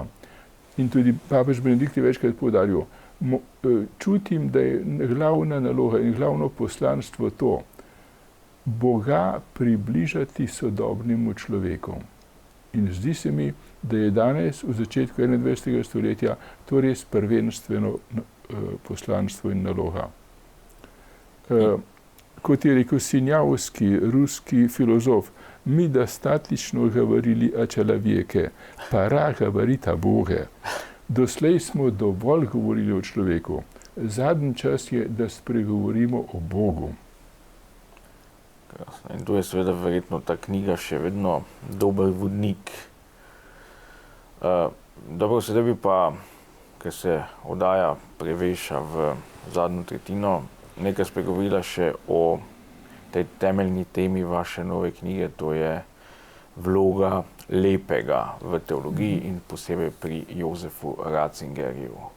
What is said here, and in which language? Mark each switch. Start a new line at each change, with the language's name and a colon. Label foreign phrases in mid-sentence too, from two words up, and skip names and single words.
Slovenian: In tudi papež Benedikt je večkrat poudaril, čutim, da je glavna naloga in glavno poslanstvo to, Boga približati sodobnemu človeku. In zdi se mi, da je danes, v začetku 21. stoletja, to res prvenstveno poslanstvo in naloga. Kot je rekel Sinjavski, ruski filozof, mi
Russian: достаточно говорили о человеке, пора говорить о Боге.
Slovenian: Doslej smo dovolj govorili o človeku. Zadnji čas je, da spregovorimo o Bogu. Krasno. In tu je seveda verjetno ta knjiga še vedno dober vodnik. Dobro, sedaj bi pa, ker se oddaja preveša v zadnjo tretjino, nekaj spregovorila še o tej temeljni temi vaše nove knjige, to je vloga lepega v teologiji in posebej pri Jozefu Ratzingerju.